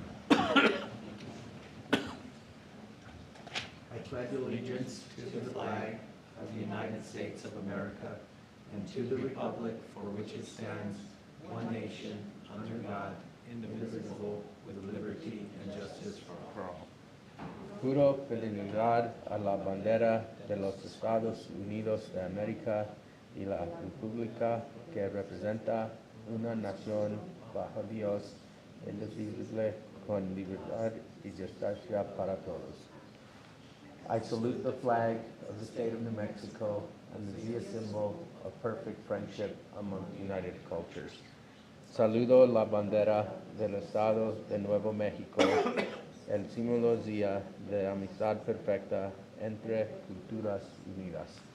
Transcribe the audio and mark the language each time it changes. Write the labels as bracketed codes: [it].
[en] I pledge allegiance to the flag of the United States of America and to the republic for which it stands, one nation, under God, indivisible, with liberty and justice for all. [es] Juro fidelidad a la bandera de los Estados Unidos de América y la república que representa una nación bajo Dios, indivisible, con libertad y justicia para todos. [en] I salute the flag of the state of New Mexico and the symbol of perfect friendship among united cultures. [es] Saludo la bandera del Estado de Nuevo México, el símbolo día de amistad perfecta entre culturas unidas.